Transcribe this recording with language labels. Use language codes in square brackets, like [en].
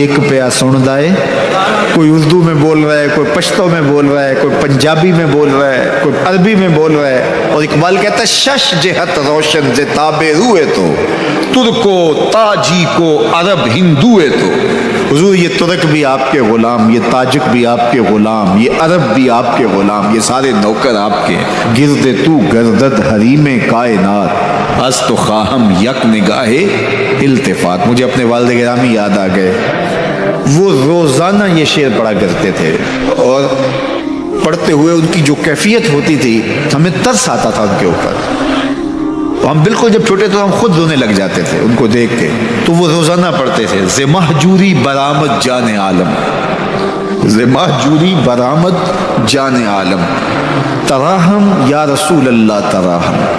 [ur] ایک پیا سن دائے, کوئی اردو میں بول رہا ہے, کوئی پشتو میں بول رہا ہے, کوئی پنجابی میں بول رہا ہے, کوئی عربی میں بول رہا ہے. اور اقبال کہتا ہے [fa] شش جہت روشن ز تاب روئے تو ترکو تاجی کو عرب ہندوئے تو. [ur] حضور یہ ترک بھی آپ کے غلام, یہ تاجک بھی آپ کے غلام, یہ عرب بھی آپ کے غلام, یہ سارے نوکر آپ کے. [fa] گرد تو گردد حریم کائنات از تو خواہم یک نگاہ التفات. [ur] مجھے اپنے والد گرامی یاد آ گئے. وہ روزانہ یہ شعر پڑھا کرتے تھے اور پڑھتے ہوئے ان کی جو کیفیت ہوتی تھی ہمیں ترس آتا تھا ان کے اوپر. ہم بالکل جب چھوٹے تو ہم خود رونے لگ جاتے تھے ان کو دیکھ کے. تو وہ روزانہ پڑھتے تھے [fa] ز مہجوری برآمد جان عالم, ز مہجوری برآمد جان عالم, تراہم یا رسول اللہ تراہم.